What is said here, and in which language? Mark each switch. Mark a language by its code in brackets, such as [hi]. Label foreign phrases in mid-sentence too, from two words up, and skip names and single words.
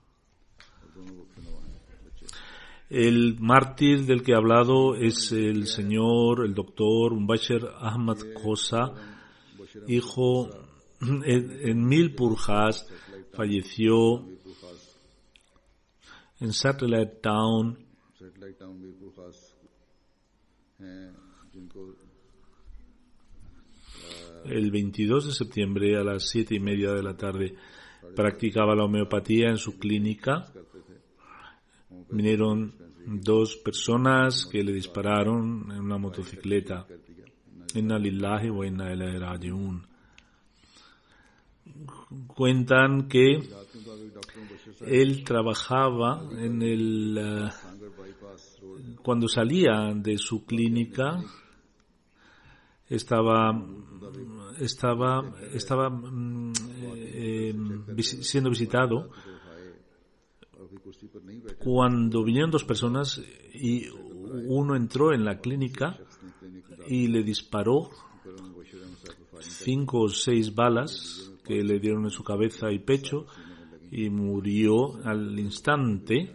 [es] El mártir del que he hablado es el doctor Mubashir Ahmad Khosa, hijo en Mirpurkhas, falleció en Satellite Town el 22 de septiembre a las 7:30 de la tarde. Practicaba la homeopatía en su clínica. Vinieron 2 personas que le dispararon en una motocicleta. [ar] إنا لله وإنا إليه راجعون. [es] Cuentan que él trabajaba cuando salía de su clínica estaba siendo visitado cuando vinieron 2 personas y uno entró en la clínica y le disparó 5 o 6 balas que le dieron en su cabeza y pecho y murió al instante.